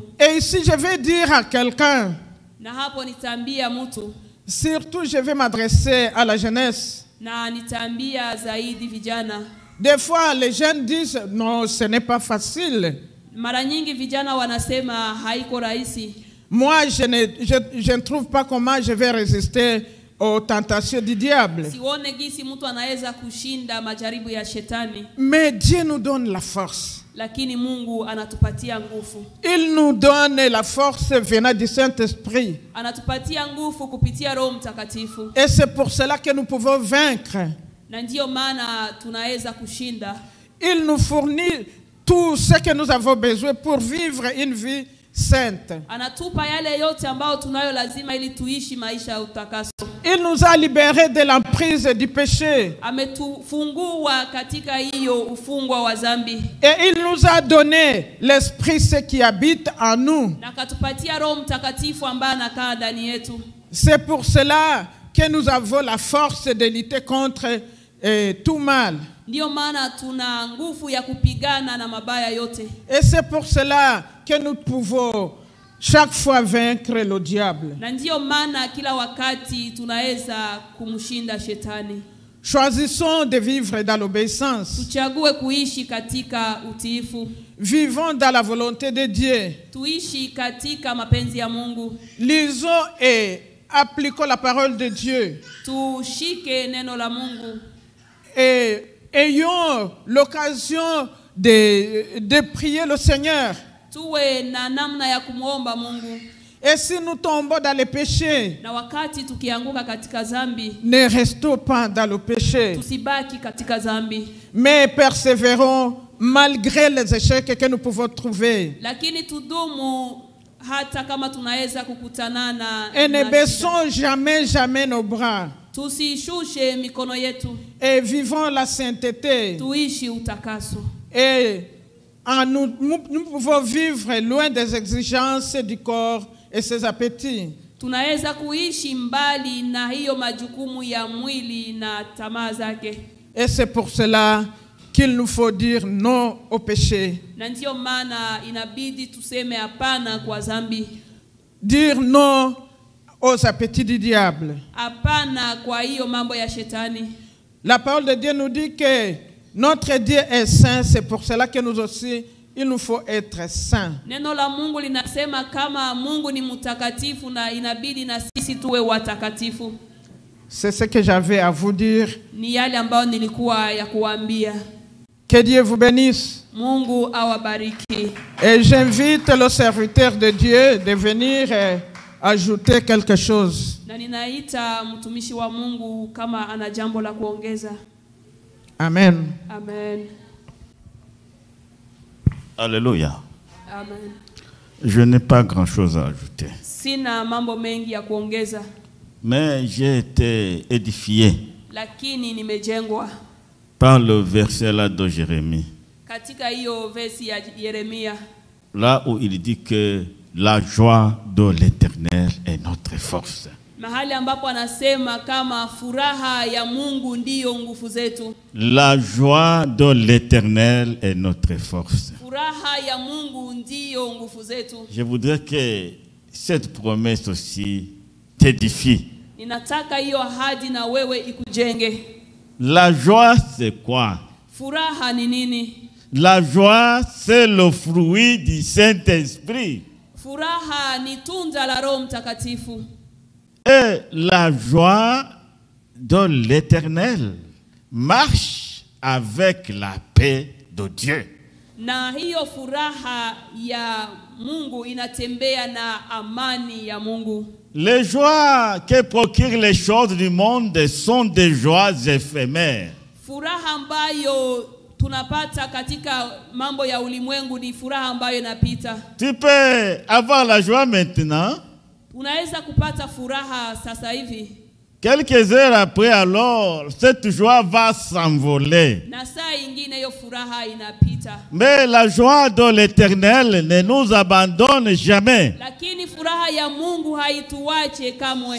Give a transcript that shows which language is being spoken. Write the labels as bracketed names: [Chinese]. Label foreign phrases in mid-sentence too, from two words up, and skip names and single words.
[French] Et ici je vais dire à quelqu'un, [Swahili] na hapo nitaambia mtu, [French] surtout je vais m'adresser à la jeunesse. [Swahili] na nitaambia zaidi vijana. [French] Des fois les jeunes disent non, ce n'est pas facile. [Swahili] Mara nyingi vijana wanasema haiko rahisi. [French] Moi je ne trouve pas comment je vais résister aux tentations du diable. [Swahili] Sione gisi mtu anaweza kushinda majaribu ya shetani. [French] Mais Dieu nous donne la force. [Swahili] Lakini Mungu anatupatia nguvu. [French] Il nous donne la force venant du Saint-Esprit. [Swahili] Anatupatia nguvu kupitia Roho Mtakatifu. [French] Et c'est pour cela que nous pouvons vaincre. [Swahili] Na ndio maana tunaweza kushinda. [French] Il nous fournit tout ce que nous avons besoin pour vivre une vie sainte. [Swahili] Anatupa yale yote ambayo tunayo lazima ili tuishi maisha ya utakaso. [French] Il nous a libérés de l'emprise du péché. [Swahili] Ametufungua katika hiyo ufungwa wa dhambi. [French] Et il nous a donné l'Esprit ce qui habite en nous. [Swahili] Na katupatia Roho Mtakatifu ambaye anakaa ndani yetu. [French] C'est pour cela que nous avons la force de lutter contre tout mal. [Swahili] Ndio maana tuna nguvu ya kupigana na mabaya yote. [French] Et c'est pour cela que nous pouvons chaque fois vaincre le diable. [Swahili] Na ndio maana kila wakati tunaweza kumshinda shetani. [French] Choisissons de vivre dans l'obéissance. [Swahili] Tuchague kuishi katika utiifu. [French] Vivons dans la volonté de Dieu. [Swahili] Tuishi katika mapenzi ya Mungu. [French] Lisons et appliquons la parole de Dieu. [Swahili] Tushike neno la Mungu. [French] Et ayons l'occasion de prier le Seigneur. [Swahili] Tuwe na namna ya kumuomba Mungu. [French] Et si nous tombons dans le péché, [Swahili] na wakati tukianguka katika dhambi, [French] ne restons pas dans le péché, [Swahili] tusibaki katika dhambi, [French] mais persévérons malgré les échecs que nous pouvons trouver. [Swahili] Lakini tudumu hata kama tunaweza kukutana na [French] et ne baissons jamais nos bras. [Swahili] Tusishushe mikono yetu. [French] Et vivons la sainteté. [Swahili] Tuishi utakaso. [French] Et nous pouvons vivre loin des exigences du corps et ses appétits. [Swahili] Tunaweza kuishi mbali na hiyo majukumu ya mwili na tamaa zake. [French] Et c'est pour cela qu'il nous faut dire non au péché. [Swahili] Na ndio maana inabidi tuseme hapana kwa dhambi. [French] Dire non aux appétits du diable. [Swahili] Hapana kwa hiyo mambo ya shetani. [French] La parole de Dieu nous dit que notre Dieu est saint, c'est pour cela que nous aussi, il nous faut être saints. [Swahili] Neno la Mungu linasema kama Mungu ni mtakatifu na inabidi na sisi tuwe watakatifu. [French] C'est ce que j'avais à vous dire. [Swahili] Ni yale ambayo nilikuwa ya kuambia. [French] Que Dieu vous bénisse. [Swahili] Mungu awabariki. [French] Et j'invite le serviteur de Dieu de venir ajouter quelque chose. [Swahili] Na ninaita mtumishi wa Mungu kama ana jambo la kuongeza. Amen. Amen. Alléluia. Amen. [French] Je n'ai pas grand-chose à ajouter. [Swahili] Sina mambo mengi ya kuongeza. [French] Mais j'ai été édifié [Swahili] Lakini nimejengwa [French] par le verset là de Jérémie. [Swahili] Katika hiyo versi ya Yeremia. [French] Là où il dit que la joie de l'Éternel est notre force. [Swahili] Mahali ambapo anasema kama furaha ya Mungu ndiyo nguvu zetu. [French] La joie de l'Éternel est notre force. [Swahili] Furaha ya Mungu ndiyo nguvu zetu. [French] Je voudrais que cette promesse aussi t'édifie. [Swahili] Ninataka hiyo ahadi na wewe ikujenge. [French] La joie c'est quoi? [Swahili] Furaha ni nini? [French] La joie c'est le fruit du Saint-Esprit. [Swahili] Furaha ni tunda la Roho Mtakatifu. [French] Et la joie de l'Éternel marche avec la paix de Dieu. [Swahili] Na hiyo furaha ya Mungu inatembea na amani ya Mungu. [French] Les joies que procurent les choses du monde sont des joies éphémères. [Swahili] Furaha ambayo tunapata katika mambo ya ulimwengu ni furaha ambayo inapita. [French] Tu peux avoir la joie maintenant. [Swahili] Unaweza kupata furaha sasa hivi. [French] Quelques heures après, alors, cette joie va s'envoler. [Swahili] na saa ingine hiyo furaha inapita. [French] Mais la joie de l'Éternel ne nous abandonne jamais. [Swahili] Lakini furaha ya Mungu haituache kamwe.